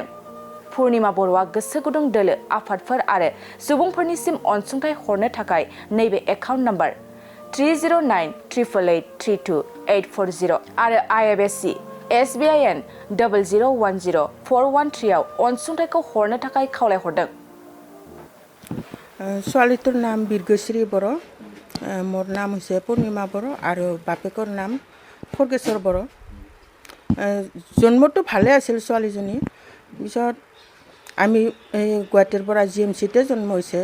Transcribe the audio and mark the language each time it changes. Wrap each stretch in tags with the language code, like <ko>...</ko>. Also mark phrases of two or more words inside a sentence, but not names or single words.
<brx>पुर्णिमा बर'आ गोसो गुदुं दोलो आफादफोर आरो सुबुंफोरनिसिम अनसुंथाइ हरनो थाखाय नैबे एकाउन्ट नम्बर 3098883284 आरो IFSC SBIN 0010413 आव अनसुंथाइखौ हरनो थाखाय खावलायहरदों।</brx> <as>ছোৱালীটোৰ নাম বিৰগোস্ৰী বড়ো, মোৰ নাম হৈছে পূৰ্ণিমা বড়ো আৰু বাপেকৰ নাম খৰ্গেশ্বৰ বড়ো। জন্মটো ভালে আছিল ছোৱালীজনী। পিছত আমি গুৱাহাটীৰ পৰা জিএমচিতে জন্ম হৈছে।</as>